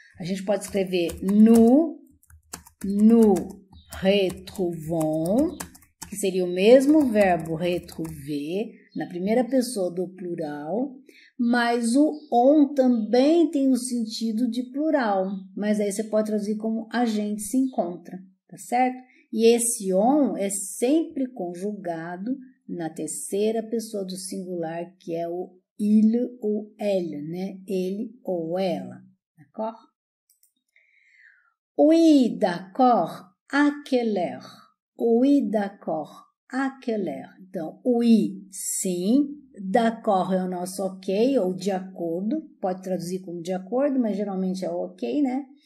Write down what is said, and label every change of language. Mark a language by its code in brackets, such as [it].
[pt] A gente pode escrever nous retrouvons, que seria o mesmo verbo retrouver, na primeira pessoa do plural, mas o on também tem o sentido de plural, mas aí você pode traduzir como a gente se encontra, tá certo? E esse on é sempre conjugado na terceira pessoa do singular, que é o il ou elle, né? Ele ou ela, d'accord? [fr] Oui, d'accord, à quelle heure? Oui, d'accord, à quelle heure? [pt] Então, oui, sim, d'accord é o nosso ok, ou de acordo, pode traduzir como de acordo, mas geralmente é o ok, né?